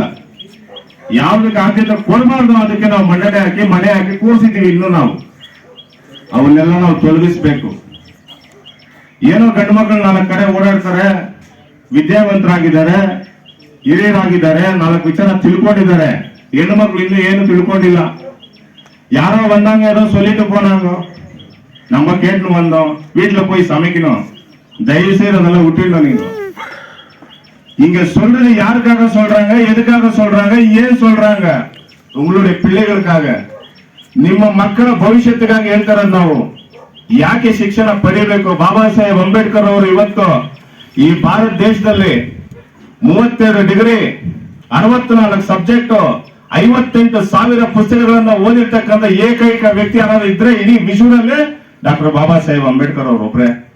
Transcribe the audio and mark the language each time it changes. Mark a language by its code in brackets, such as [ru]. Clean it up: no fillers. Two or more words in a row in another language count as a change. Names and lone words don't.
[kn] ಯಾವ್ದಕ್ಕೆ ಆದ್ಯತೆ ಕೊಡಬಾರ್ದು ಅದಕ್ಕೆ ನಾವು ಮನೆ ಹಾಕಿ ಕೂರಿಸಿದೀವಿ. ಇನ್ನು ನಾವು ಅವನ್ನೆಲ್ಲ ನಾವು ತೊಲಗಿಸ್ಬೇಕು. ಏನೋ ಗಂಡು ಮಕ್ಕಳು 4 ಕಡೆ ಓಡಾಡ್ತಾರೆ, ವಿದ್ಯಾವಂತರಾಗಿದ್ದಾರೆ, ಹಿರಿಯರಾಗಿದ್ದಾರೆ, 4 ವಿಚಾರ ತಿಳ್ಕೊಂಡಿದ್ದಾರೆ. ಹೆಣ್ಣು ಮಕ್ಕಳು ಇನ್ನೂ ಏನು ತಿಳ್ಕೊಂಡಿಲ್ಲ. [ta] யாரோ வந்தாங்க, ஏதோ சொல்லிட்டு போனாங்க, நம்ம கேட்டு வந்தோம், வீட்டுல போய் சமைக்கணும், தயவு செய்து அதெல்லாம் விட்டுடணும். நீங்க இங்க சொல்றது யாருக்காக சொல்றாங்க, எதுக்காக சொல்றாங்க, ஏன் சொல்றாங்க? உங்களுடைய பிள்ளைகளுக்காக, [kn] ನಿಮ್ಮ ಮಕ್ಕಳ ಭವಿಷ್ಯಕ್ಕಾಗಿ ಹೇಳ್ತಾರೆ. ನಾವು ಯಾಕೆ ಶಿಕ್ಷಣ ಪಡೆಯಬೇಕು? ಬಾಬಾ ಸಾಹೇಬ್ ಅಂಬೇಡ್ಕರ್ ಅವರು ಇವತ್ತು ಈ ಭಾರತ ದೇಶದಲ್ಲಿ 32 ಡಿಗ್ರಿ, 64 ಸಬ್ಜೆಕ್ಟ್, 58,000 ಪುಸ್ತಕಗಳನ್ನ ಓದಿರ್ತಕ್ಕಂಥ ಏಕೈಕ ವ್ಯಕ್ತಿ ಅನ್ನೋದು ಇದ್ರೆ ಇಡೀ ವಿಶ್ವದಲ್ಲೇ ಡಾಕ್ಟರ್ ಬಾಬಾ ಸಾಹೇಬ್ ಅಂಬೇಡ್ಕರ್ ಅವರು ಒಬ್ಬರೇ.